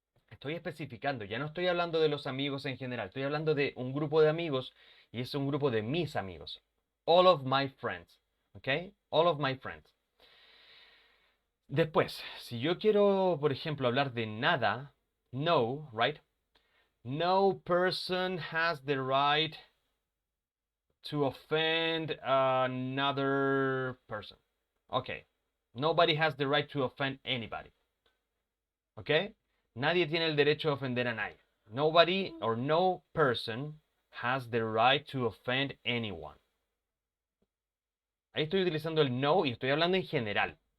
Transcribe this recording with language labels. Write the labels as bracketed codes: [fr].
[es] Estoy especificando, ya no estoy hablando de los amigos en general, estoy hablando de un grupo de amigos y es un grupo de mis amigos. [en] All of my friends. [es] ¿Ok? [en] All of my friends. [es] Después, si yo quiero, por ejemplo, hablar de nada, no, right? [en] No person has the right to offend another person. Okay. Nobody has the right to offend anybody. Okay? [es] Nadie tiene el derecho a ofender a nadie. [en] Nobody or no person has the right to offend anyone. [es] Ahí estoy utilizando el no y estoy hablando en general.